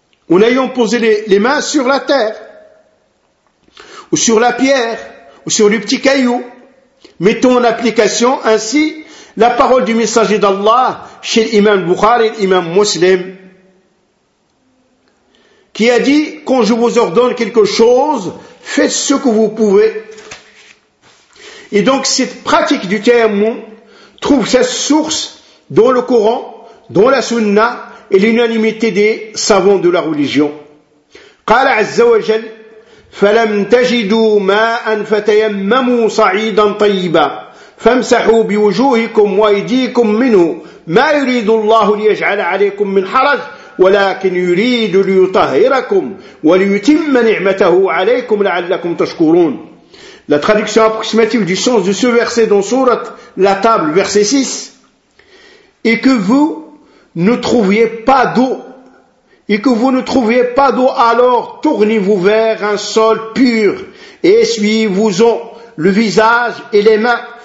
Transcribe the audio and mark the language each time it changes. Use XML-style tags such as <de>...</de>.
<fr>En ayant posé les mains sur la terre, ou sur la pierre, ou sur le petit caillou, mettons en application ainsi la parole du messager d'Allah chez l'imam Bukhari et l'imam Muslim, qui a dit, quand je vous ordonne quelque chose, faites ce que vous pouvez. Et donc cette pratique du tayammum trouve sa source dans le Coran, dans la Sunna et l'unanimité des savants de la religion.</fr> <ar>قال عز وجل فلم تجدوا ماء فتيمموا صعيدا طيبا فامسحوا بوجوهكم وايديكم منه ما يريد الله ليجعل عليكم من حرج ولكن يريد ليطهركم وليتم نعمته عليكم لعلكم تشكرون.</ar> <fr>La traduction approximative du sens de ce verset dans sourate La Table, verset 6, est que vous ne trouviez pas d'eau, et que vous ne trouviez pas d'eau, alors tournez-vous vers un sol pur et essuyez-vous-en le visage et les mains.</fr>